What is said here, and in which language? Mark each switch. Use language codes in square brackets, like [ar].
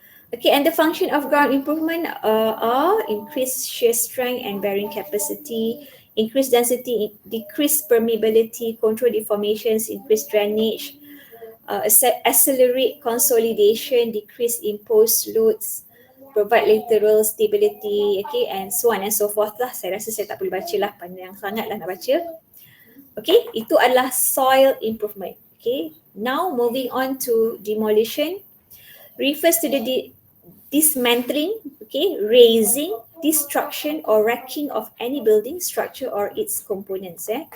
[en] Okay, and the function of ground improvement are increased shear strength and bearing capacity, increased density, decreased permeability, control deformations, increased drainage, accelerate consolidation, decrease imposed loads, provide lateral stability, okay, and so on and so forth lah. [ms] Saya rasa saya tak boleh baca lah, panjang sangat lah nak baca. Okay, itu adalah soil improvement. [en] Okay, now moving on to demolition, refers to the dismantling, okay, razing, destruction or wrecking of any building, structure or its components.